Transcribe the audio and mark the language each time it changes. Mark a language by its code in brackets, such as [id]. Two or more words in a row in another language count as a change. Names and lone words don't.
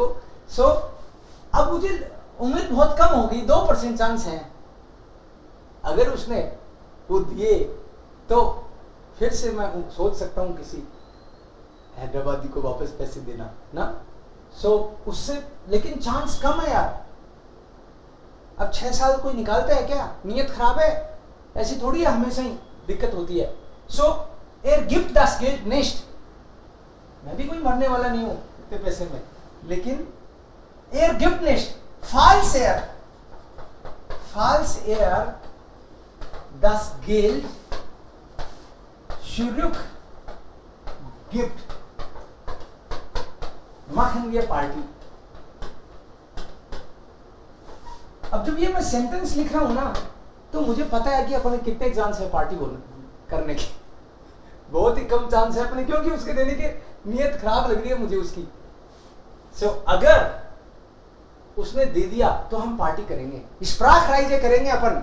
[hi] सो अब मुझे उम्मीद बहुत कम होगी, 2% चांस है अगर उसने वो दिए तो फिर से मैं सोच सकता हूं किसी हैदराबादी को वापस पैसे देना ना। सो उससे लेकिन चांस कम है यार। अब 6 साल कोई निकालता है क्या? नीयत खराब है, ऐसी थोड़ी है, हमेशा ही दिक्कत होती है। [de] सो er gibt das Geld nicht, [hi] मैं भी कोई मरने वाला नहीं हूं इतने पैसे में, लेकिन [de] er gibt nicht, falls er das Geld zurückgibt, machen wir Party। [hi] अब जब ये मैं सेंटेंस लिख रहा हूं ना, तो मुझे पता है कि अपने कितने चांस है पार्टी करने की। बहुत ही कम चांस है अपने, क्योंकि उसके देने की नीयत खराब लग रही है मुझे उसकी। सो अगर उसने दे दिया तो हम पार्टी करेंगे, स्प्राखराइजे करेंगे अपन।